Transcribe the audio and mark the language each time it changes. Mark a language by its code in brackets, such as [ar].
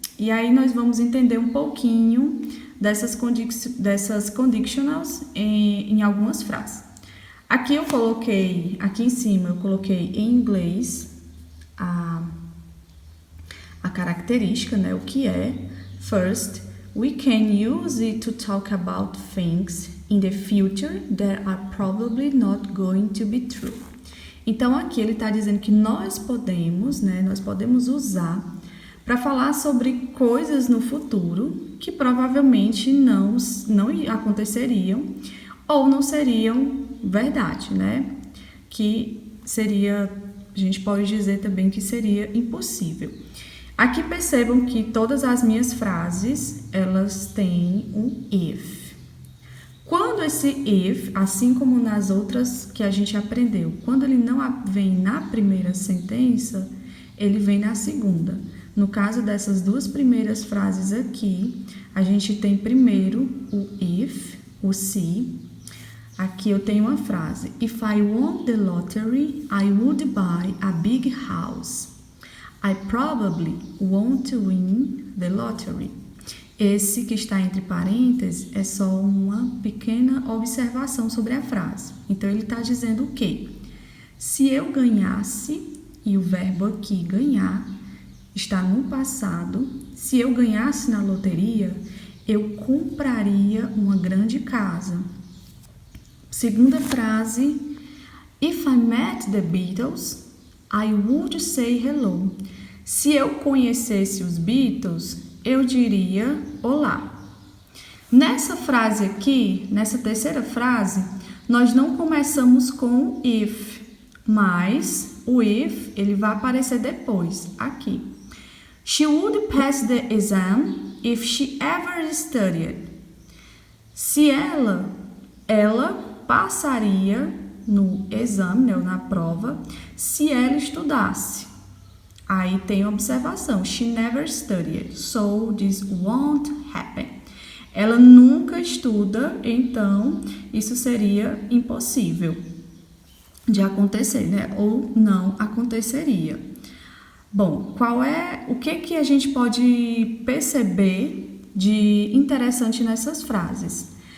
[pt] E aí nós vamos entender um pouquinho dessas conditionals em algumas frases. Aqui em cima eu coloquei em inglês a característica, né, o que é. [en] First, we can use it to talk about things in the future that are probably not going to be true. [pt] Então aqui ele está dizendo que nós podemos usar para falar sobre coisas no futuro que provavelmente não aconteceriam ou não seriam verdade, né? Que seria, a gente pode dizer também que seria impossível. Aqui percebam que todas as minhas frases, elas têm um if. Quando esse if, assim como nas outras que a gente aprendeu, quando ele não vem na primeira sentença, ele vem na segunda. No caso dessas duas primeiras frases aqui, a gente tem primeiro o if, o se. Aqui eu tenho uma frase: [en] If I won the lottery, I would buy a big house. I probably won't win the lottery. [pt] Esse que está entre parênteses é só uma pequena observação sobre a frase. Então, ele está dizendo o quê? Se eu ganhasse, e o verbo aqui ganhar está no passado, se eu ganhasse na loteria, eu compraria uma grande casa. Segunda frase, [en] If I met the Beatles, I would say hello. [pt] Se eu conhecesse os Beatles, eu diria olá. Nessa frase aqui, nessa terceira frase, nós não começamos com if, mas o if ele vai aparecer depois, aqui. [en] She would pass the exam if she ever studied. [pt] Se ela passaria no exame, né, na prova, se ela estudasse. Aí tem a observação, [en] she never studied, so this won't happen. [pt] Ela nunca estuda, então isso seria impossível de acontecer, né? Ou não aconteceria. Bom, o que a gente pode perceber de interessante nessas frases?